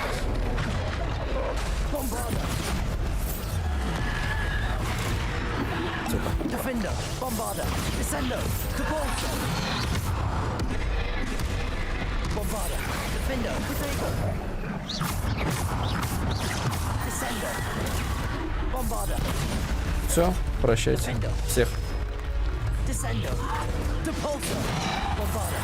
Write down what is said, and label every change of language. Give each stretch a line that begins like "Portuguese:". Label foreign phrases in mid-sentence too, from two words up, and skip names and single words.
English: Bombarder. Defender. Bombarder. Descender. Depulsor. Bombarder. Defender. Potato. Descender. Bombarder.
Russian: Все, прощайте. Всех.
English: Descender. Depulsor. Bombarder.